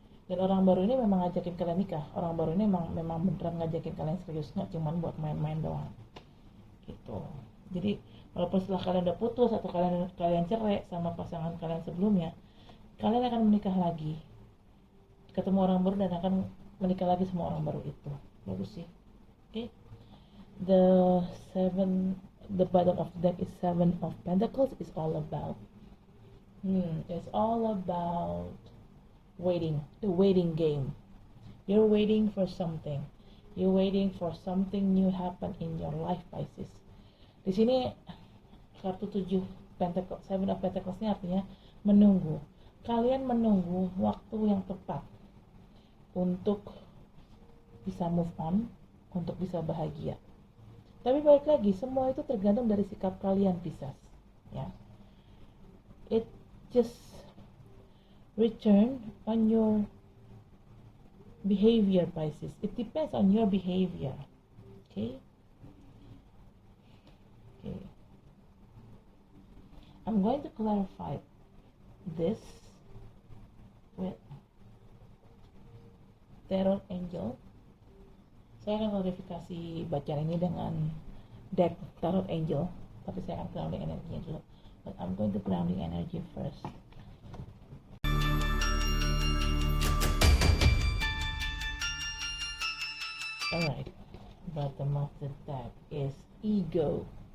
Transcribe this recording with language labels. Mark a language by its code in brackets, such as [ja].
[id] Dan orang baru ini memang ngajakin kalian nikah. Orang baru ini memang beneran ngajakin kalian serius, nggak cuma buat main-main doang. Gitu. Jadi walaupun setelah kalian udah putus atau kalian cerai sama pasangan kalian sebelumnya, kalian akan menikah lagi, ketemu orang baru dan akan menikah lagi sama orang baru itu. Bagus sih. Oke. [en] The bottom of the deck is Seven of Pentacles. Is all about it's all about waiting, the waiting game. You're waiting for something. You're waiting for something new happen in your life, Pisces. [id] Di sini kartu 7 Pentacles, 7 of Pentacles ini artinya menunggu. Kalian menunggu waktu yang tepat untuk bisa move on, untuk bisa bahagia. Tapi balik lagi, semua itu tergantung dari sikap kalian, Pisces. [en] Ya, it just return on your behavior, Pisces. It depends on your behavior. Okay. I'm going to clarify this with Tarot Angel. [id] Saya akan klarifikasi bacaan ini dengan deck Tarot Angel, tapi saya akan grounding energinya dulu. [en] But I'm going to grounding energy first. Alright, bottom of the deck is ego.